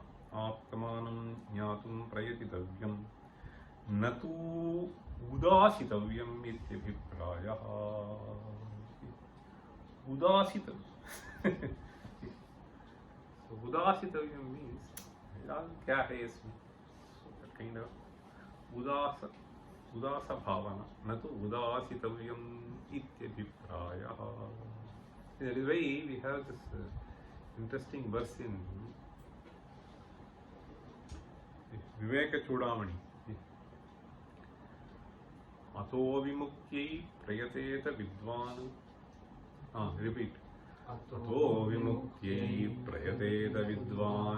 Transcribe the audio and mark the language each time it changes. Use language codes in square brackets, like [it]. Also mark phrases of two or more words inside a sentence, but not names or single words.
[sa] Atmanam jnatum prayatitavyam natu udasitavyam ityabhiprayah. Udasitavyam. [en] So udasitavyam means [hi] क्या है इसमें? [en] So that kind of [sa] udasa bhavana. Natu udasitavyam ityabhiprayah. [en] That is why we have this interesting verse in Viveka Chudamani. [sa] Ato vimukyai prayateta vidvan. [en] Repeat. [sa] Ato vimukyai prayateta vidvan.